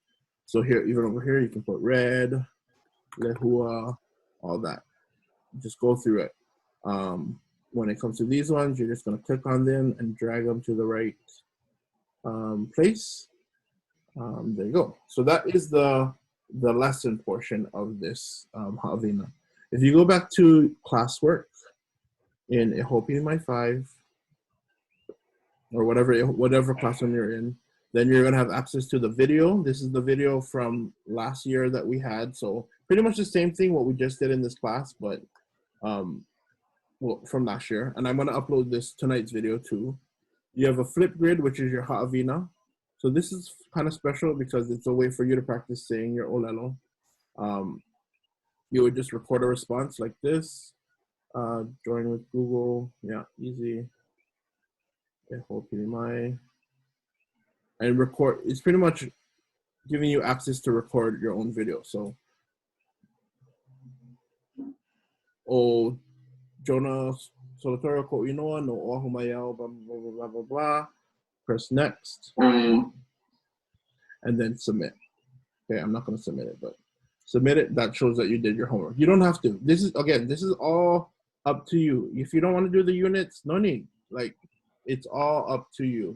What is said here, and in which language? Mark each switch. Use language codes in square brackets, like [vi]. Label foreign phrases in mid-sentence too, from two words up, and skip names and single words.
[en] So here, even over here, you can put red, lehua, all that. Just go through it. When it comes to these ones, you're just gonna click on them and drag them to the right. place. There you go. So that is the lesson portion of this ʻAʻina. If you go back to classwork in ʻEhopiʻi 5, or whatever classroom you're in, then you're gonna have access to the video. This is the video from last year that we had. So pretty much the same thing what we just did in this class, but well, from last year. And I'm gonna upload tonight's video too. You have a flip grid, which is your ʻAʻina. So this is kind of special because it's a way for you to practice saying your ʻōlelo. You would just record a response like this. Join with Google, yeah, easy. And record. It's pretty much giving you access to record your own video. [haw] So, Jonah Solatorio ko Inoa no oahu mai au, [en] blah blah blah blah blah. Press next, and then submit. Okay, I'm not going to submit it, but submit it. That shows that you did your homework. You don't have to. This is all up to you. If you don't want to do the units, no need. Like, it's all up to you.